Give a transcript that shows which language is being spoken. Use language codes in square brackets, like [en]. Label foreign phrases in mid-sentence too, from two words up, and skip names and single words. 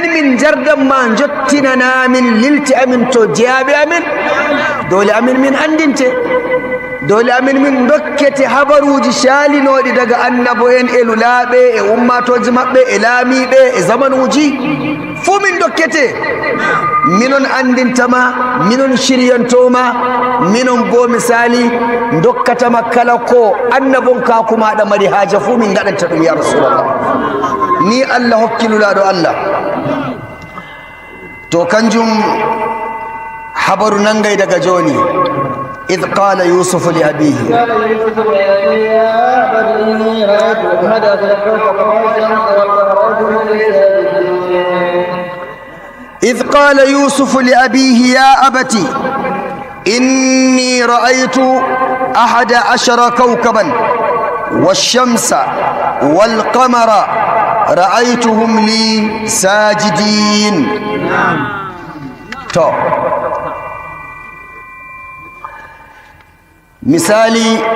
[ff] min jardanma jottinana min lilti amin to jeyaɓe amin dole amin min andinte dole amin min dokkete habaruji shalinoɗi daga annabo en e lulaɓe e ummatoji maɓɓe e laamiɓe e zamanuji fuu min dokkete minon andintama minon shiryantoma minon bo misali dokkatama kala ko annabon kaku maɗa mari haaja fuu min gaɗanta ɗum [ar] يا رسول الله [ff] ni allah hokki lulaɗo allah to kanjum habaru nangay daga joni [ar] إذ قال يوسف لأبيه إذ قال يوسف لأبيه يا أبت إني رأيت 11 كوكبا والشمس والقمر رأيتهم لي ساجدين مثالي